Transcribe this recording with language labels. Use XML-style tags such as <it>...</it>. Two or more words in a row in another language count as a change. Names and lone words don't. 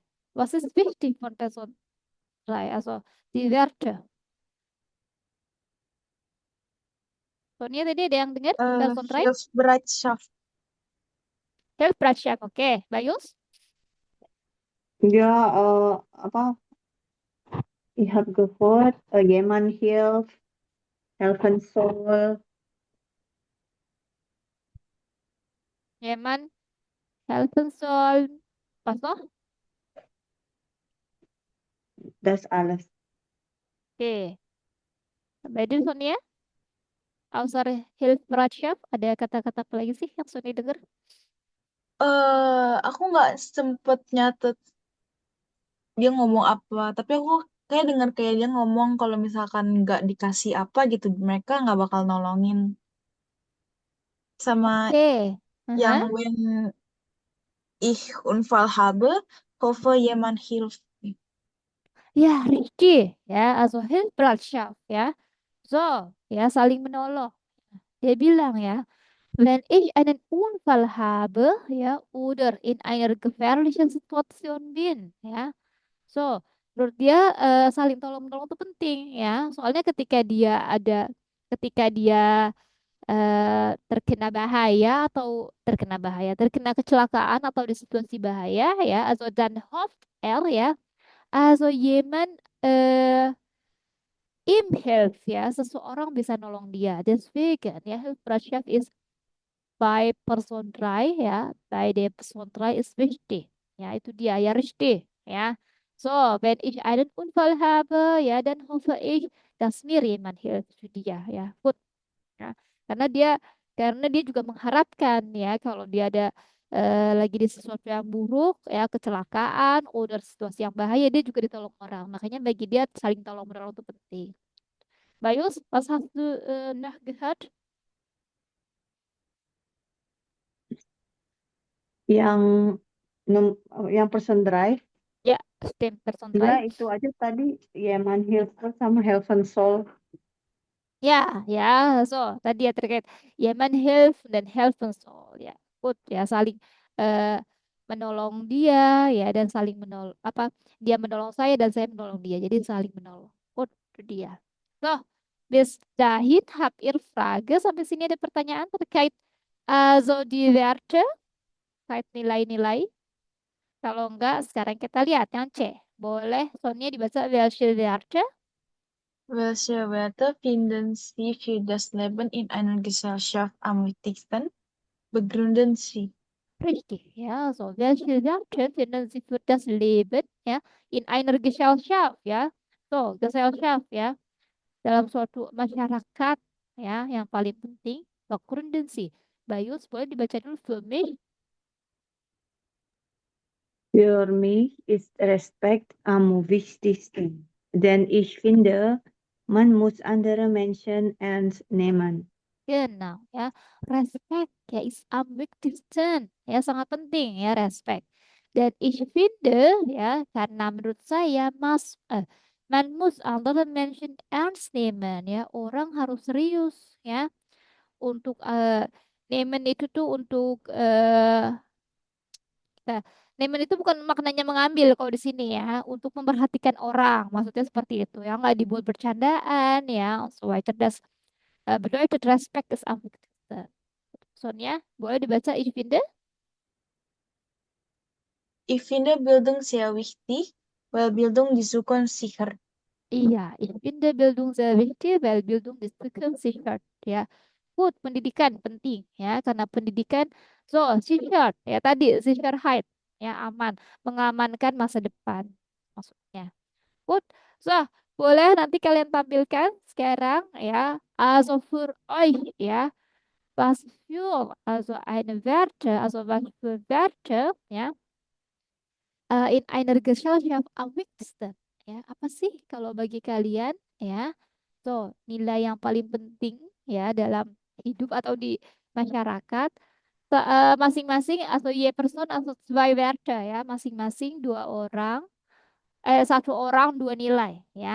<de>Was ist wichtig von Person 3? Also die Werte.</de> <id>Sonia tadi ada yang dengar?</id> <de>Person 3? Hilfsbereitschaft. Hilfsbereitschaft, oke. Bayus?</de> <id>Ja, apa?</id> <de>Ich habe gehört, jemand helfen soll. Jemand helfen soll. Was noch? Das alles. Oke. Bei dir, Sonia? Außer Hilfsbereitschaft,</de> <id>ada kata-kata apa lagi sih yang Sonia dengar? Aku nggak sempet nyatet dia ngomong apa, tapi aku kayak dengar kayak dia ngomong kalau misalkan nggak dikasih apa gitu, mereka nggak bakal nolongin. Sama Oke. yang Aha.</id> <de>when ich Unfall habe, hoffe jemand hilft. Ya, Ricci, ya, also Hilfsbereitschaft, ya.</de> <id>So, ya, saling menolong. Dia bilang ya,</id> <de>Wenn ich einen Unfall habe, ya, oder in einer gefährlichen Situation bin, ya.</de> <id>So, menurut dia saling tolong-menolong itu penting, ya. Soalnya ketika dia terkena bahaya atau terkena kecelakaan atau di situasi bahaya, ya,</id> <de>also dann hofft er, ya, also jemand ihm hilft,</de> <id>ya, seseorang bisa nolong dia.</id> <de>Deswegen, ya, Hilfsbereitschaft ist bei Person 3, ya, bei der Person 3 ist wichtig.</de> <id>Ya, itu dia, ya,</id> <de>richtig, ya. So, wenn ich einen Unfall habe, ya, dann hoffe ich, dass mir jemand hilft für dia, ya. Gut, ya.</de> <id>Karena dia juga mengharapkan, ya, kalau dia ada lagi di sesuatu yang buruk, ya, kecelakaan, oder situasi yang bahaya, dia juga ditolong orang. Makanya bagi dia saling tolong menolong itu penting. Bayus,</id> <de>was hast du noch gehört?</de> <id>Yang yang person drive Ya,</id> <de>stimmt, Person 3.</de> <id>juga itu aja tadi Yeman Hilfer sama Helfen Soul. Ya, ya, so tadi ya terkait Yemen Health dan</id> <en>Health and Soul,</en> <id>ya, good, ya, saling eh, menolong dia, ya, dan saling menolong dia menolong saya dan saya menolong dia, jadi saling menolong, good, itu dia.</id> <de>So, bis dahin habt ihr Frage,</de> <id>sampai sini ada pertanyaan terkait</id> <de>so die Werte,</de> <id>terkait nilai-nilai. Kalau enggak, sekarang kita lihat yang C. Boleh Sonia dibaca</id> <de>welche Werte? Welche Werte finden Sie für das Leben in einer Gesellschaft am wichtigsten? Begründen Sie. Richtig, ja, so. Welche Werte finden Sie für das Leben, ya, in einer Gesellschaft, ya? So, Gesellschaft,</de> <id>ya, dalam suatu masyarakat, ya, yang paling penting,</id> <de>begründen Sie.</de> <id>Bayus, boleh dibaca dulu</id> <de>für mich? Für mich ist Respekt am wichtigsten, denn ich finde, man muss andere Menschen ernst nehmen. Genau, ya. Respect, ya, is am wichtigsten,</de> <id>ya, sangat penting, ya, respect.</id> <de>Dan ich finde,</de> <id>ya, karena menurut saya,</id> <de>man muss andere Menschen ernst nehmen,</de> <id>ya, orang harus serius, ya, untuk nehmen itu tuh untuk kita nehmen itu bukan maknanya mengambil kalau di sini, ya, untuk memperhatikan orang, maksudnya seperti itu, ya, nggak dibuat bercandaan, ya, sesuai cerdas.</id> <de>Bedeutet Respekt ist am wichtigsten.</de> <id>Sonia, boleh dibaca</id> <de>ich finde? Ich finde Bildung sehr wichtig, weil Bildung die Zukunft sichert. Iya, ich finde Bildung sehr wichtig, weil Bildung die Zukunft sichert, ya. Gut,</de> <id>pendidikan penting, ya, karena pendidikan so sichert, ya, tadi Sicherheit, ya, aman, mengamankan masa depan maksudnya. Gut, so boleh nanti kalian tampilkan sekarang, ya,</id> <de>also für euch, ya, was für also eine Werte, also was für Werte, ya, in einer Gesellschaft am wichtigsten,</de> <id>ya, apa sih kalau bagi kalian, ya, so nilai yang paling penting, ya, dalam hidup atau di masyarakat, masing-masing atau ye person atau</id> <de>zwei Werte,</de> <id>ya, masing-masing satu orang dua nilai, ya.</id>